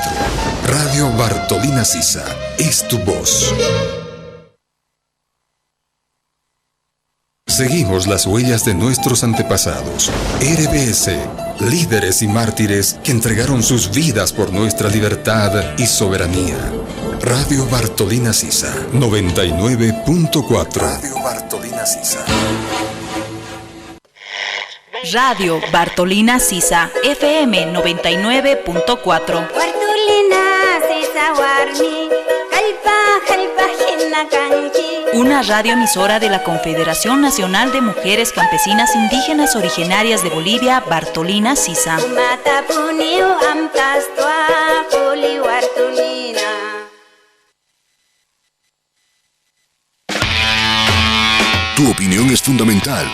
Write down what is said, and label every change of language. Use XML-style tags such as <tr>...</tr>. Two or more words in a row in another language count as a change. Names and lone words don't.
<es>Radio Bartolina Sisa es tu voz. Seguimos las huellas de nuestros antepasados. RBS, líderes y mártires que entregaron sus vidas por nuestra libertad y soberanía. Radio Bartolina Sisa, 99.4. Radio Bartolina Sisa. Radio Bartolina Sisa, FM 99.4. Bartolina Sisa warmi, una radioemisora de la Confederación Nacional de Mujeres Campesinas Indígenas Originarias de Bolivia, Bartolina Sisa. Tu opinión es fundamental.</es>